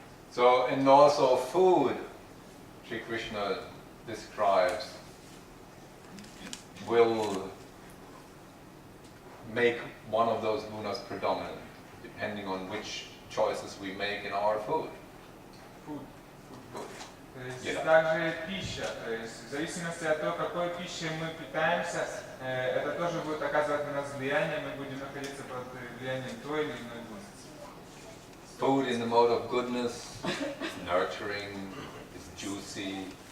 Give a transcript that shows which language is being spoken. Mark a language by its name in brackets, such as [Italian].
[English] So, and also food, Sri Krishna describes, will make one of those gunas predominant, depending on which choices we make in our food. Food. Food. [Russian] То есть [English] Yeah. [Russian] также пища, то есть в зависимости от того, какой пищей мы питаемся, это тоже будет оказывать на нас влияние, мы будем находиться под влиянием той или иной гуны. [English] Food in the mode of goodness is nurturing, is juicy.